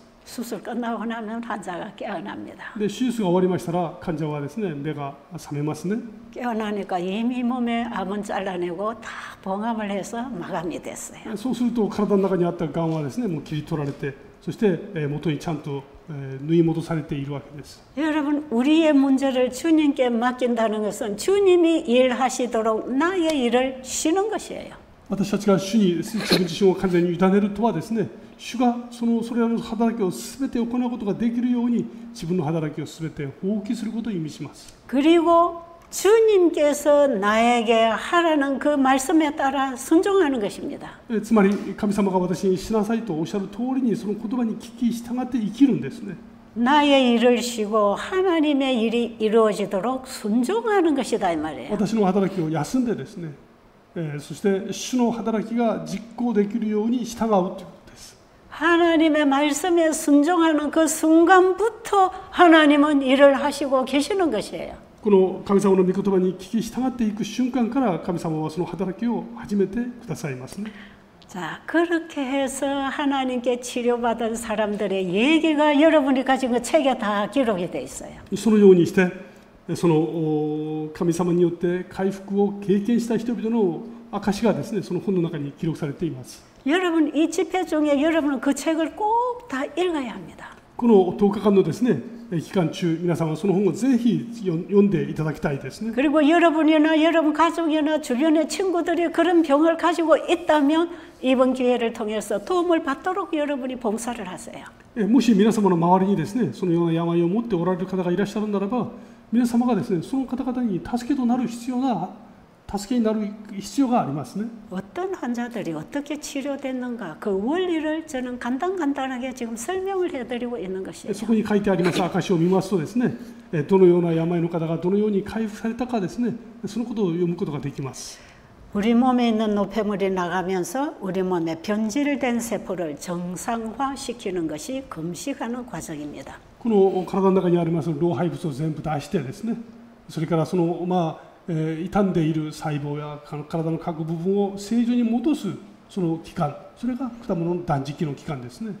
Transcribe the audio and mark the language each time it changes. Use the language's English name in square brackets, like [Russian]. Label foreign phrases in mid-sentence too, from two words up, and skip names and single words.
[Korean] 수술 끝나고 나면 환자가 깨어납니다. [Japanese] で手術が終わりましたら患者はですね、目が覚めますね。 [Korean] 깨어나니까 이미 몸에 암은 잘라내고 다 봉암을 해서 마감이 됐어요. [Japanese] そうすると体の中にあったがんはですね、もう切り取られて、そして元にちゃんと縫い戻されているわけです。 [Korean] 여러분 우리의 문제를 주님께 맡긴다는 것은 주님이 일하시도록 나의 일을 쉬는 것이에요. [Japanese] 私たちが主に自分自身を完全に委ねるとはですね、主がそれらの働きをすべて行うことができるように自分の働きをすべて放棄することを意味します。 [Korean] 그리고 주님께서 나에게 하라는 그 말씀에 따라 순종하는 것입니다. [Japanese] つまり神様が私にしなさいとおっしゃる通りにその言葉に聞き従って生きるんですね。 [Korean] 나의 일을 쉬고 하나님의 일이 이루어지도록 순종하는 것이다 이 말이에요. [Japanese] 私の働きを休んでですね、そして主の働きが実行できるように従うということです。 [Korean] 하나님의 말씀에 순종하는 그 순간부터 하나님은 일을 하시고 계시는 것이에요. [Japanese] この神様の御言葉に聞き従っていく瞬間から神様はその働きを始めてくださいますね。 [Korean] 자, 그렇게 해서 하나님께 치료받은 사람들의 얘기가 여러분이 가진 그 책에 다 기록이 돼 있어요. [Japanese] そのようにしてその神様によって回復を経験した人々の証がですね、その本の中に記録されています。 [Korean] 여러분 이 집회 중에 여러분은 그 책을 꼭 다 읽어야 합니다. [Japanese] この10日間のですね、期間中皆さんはその本をぜひ読んでいただきたいですね。 [Korean] 그리고 여러분이나 여러분 가족이나 주변의 친구들이 그런 병을 가지고 있다면 이번 기회를 통해서 도움을 받도록 여러분이 봉사를 하세요. [Japanese] もし皆様の周りにですね、そのような病を持っておられる方がいらっしゃるならば、 皆様がですね、その方々に助けになる必要がありますね。 [Korean] 어떤 환자들이 어떻게 치료됐는가 그 원리를 저는 간단하게 지금 설명을 해드리고 있는 것이에요. [Japanese] そこに書いてあります証を見ますとですね、どのような病の方がどのように回復されたかですね、そのことを読むことができます。 [Korean] 우리 몸에 있는 노폐물이 나가면서 우리 몸에 변질된 세포를 정상화시키는 것이 금식하는 과정입니다. [Japanese] この体の中にあります老廃物を全部出してですね、それからその傷んでいる細胞や体の各部分を正常に戻すその期間、それが果物の断食の期間ですね。